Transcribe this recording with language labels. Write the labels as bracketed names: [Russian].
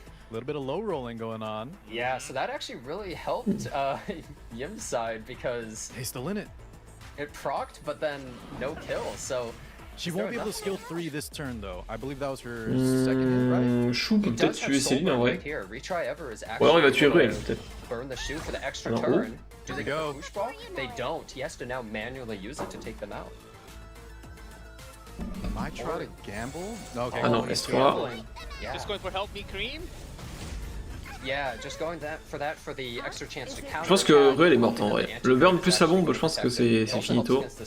[English] A little bit of low rolling going on. Yeah, so that actually really helped Yim's side because he's still in it. It procced, but then no kill. So she won't be able to skill 3 this turn though. I believe that was her second hit, right? [French] Chou peut peut-être tuer Céline en vrai. Ouais, il va tuer Ruel peut-être. [English] Burn the shoe for the extra turn. Do they go push block? They don't. He has to now manually use it to take them out. Might try to gamble? Okay. [French] Ah non, S3. [English] Just going for help me cream. Yeah, just going for the extra chance to counter. [French] Je pense que Ruel est morte en vrai. Le burn plus la bombe, je pense que c'est finito.